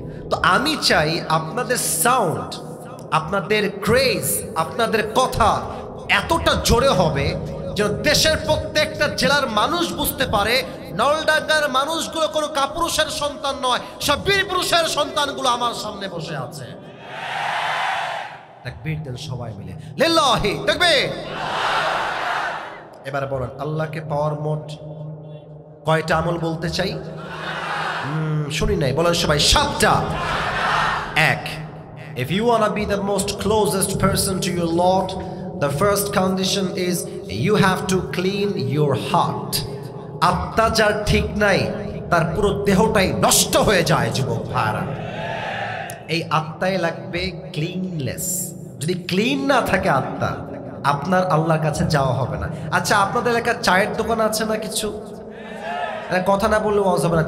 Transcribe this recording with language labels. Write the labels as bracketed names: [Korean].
[Bangla] তো আমি চাই আপনাদের সাউন্ড, আপনাদের ক্রেজ, আপনাদের কথা এতটা জোরে হবে যেন দেশের প্রত্যেকটা জেলার মানুষ বুঝতে পারে নলডাঙ্গার মানুষগুলো কোনো কাপুরুষের সন্তান নয়, সব বীর পুরুষের সন্তানগুলো আমার সামনে বসে আছে। তাকবীর দেন সবাই মিলে, লিল্লাহি তাকবীর। এবারে বলেন আল্লাহকে পাওয়ার মোট কয়টা আমল বলতে চাই? শুনি নাই, বলেন সবাই 7টা। [English] 1, if you want to be the most closest person to your Lord, the first condition is you have to clean your heart. [Bangla] আত্মা যার ঠিক নাই তার পুরো দেহটাই নষ্ট হয়ে যায় যুবক ভাইরা। এই আত্মায় লাগবে ক্লিনলেস। যদি ক্লিন না থাকে আত্মা, আপনার আল্লাহর কাছে যাওয়া হবে না। আচ্ছা, আপনাদের এলাকার চায়ের দোকান আছে না কিছু? কথা না বললে ওয়াজ হবে না।